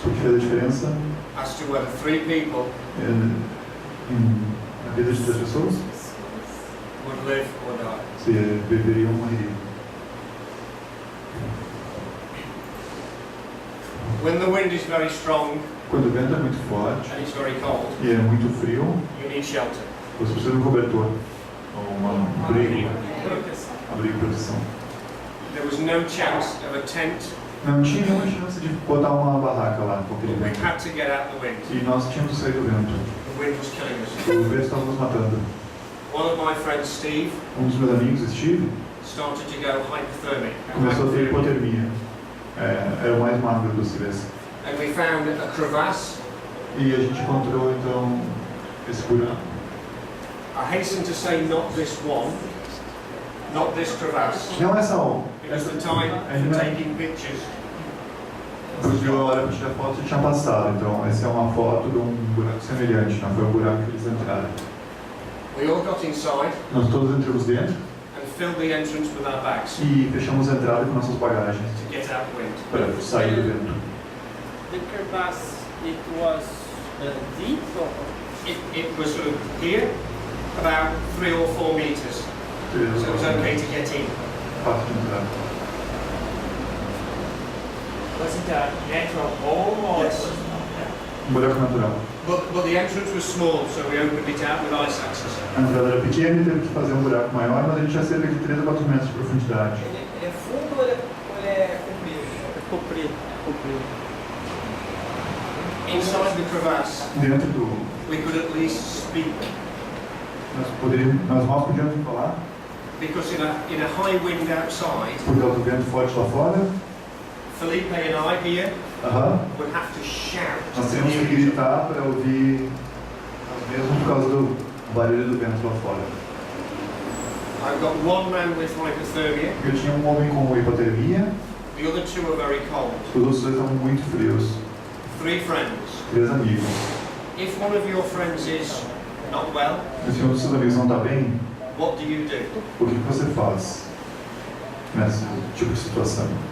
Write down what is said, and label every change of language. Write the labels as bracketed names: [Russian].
[Portuguese] Porque fez a diferença [English] as to whether 3 people [Portuguese] na vida de 3 pessoas, [English] would live or die. [Portuguese] se beberiam ou morreriam. [English] When the wind is very strong [Portuguese] Quando o vento é muito forte [English] and it's very cold, [Portuguese] e é muito frio, [English] you need shelter. [Portuguese] você precisa de um cobertor ou um abrigo de proteção. [English] There was no chance of a tent, [Portuguese] Não tinha nenhuma chance de botar uma barraca lá com aquele [English] but we [Portuguese] vento. [English] had to get out the wind. [Portuguese] E nós tínhamos que sair do vento. [English] The wind was killing us. [Portuguese] O vento estava nos matando. [English] One of my friends, Steve, [Portuguese] Dos meus amigos, Steve, [English] started to go hypothermic. [Portuguese] começou a ter hipotermia. Era o mais magro dos três. [English] And we found a crevasse. [Portuguese] E a gente encontrou então esse buraco. [English] I hasten to say not this one, not this crevasse, [Portuguese] Não essa um. [English] because the time for taking pictures [Portuguese] Porque a hora para tirar foto já tinha passado. Então essa é uma foto de um buraco semelhante. Não foi o buraco que eles entraram. [English] we all got inside [Portuguese] Nós todos entramos dentro [English] and filled the entrance with our bags [Portuguese] e fechamos a entrada com nossas bagagens [English] to get out the wind. [Portuguese] para sair do vento. [English] The crevasse, it was deep or? It was sort of here, about 3 or 4 meters, so it was okay to get in. [Portuguese] Fácil de entrar. [English] Was it a natural hole or? Yes. [Portuguese] Buraco natural. [English] But the entrance was small, so we opened it out with ice axes. [Portuguese] A entrada era pequena e teve que fazer um buraco maior, mas a gente tinha cerca de 3 a 4 metros de profundidade. Ele é fundo ou ele é comprido? Comprido. [English] Inside the crevasse, [Portuguese] Dentro do... [English] we could at least speak, [Portuguese] Nós mal podíamos falar, [English] because in a high wind outside, [Portuguese] por causa do vento forte lá fora, [English] Felipe and I here [Portuguese] Aham. [English] would have to shout. [Portuguese] Nós temos que gritar para ouvir, mesmo por causa do barulho do vento lá fora. [English] I've got one man with hypothermia. [Portuguese] Eu tinha um homem com hipotermia, [English] The other two are very cold. [Portuguese] os outros dois estavam muito frios. [English] 3 friends. [Portuguese] 3 amigos. [English] If one of your friends is not well, [Portuguese] E se um dos seus amigos não está bem, [English] what do you do? [Portuguese] o que você faz nesse tipo de situação?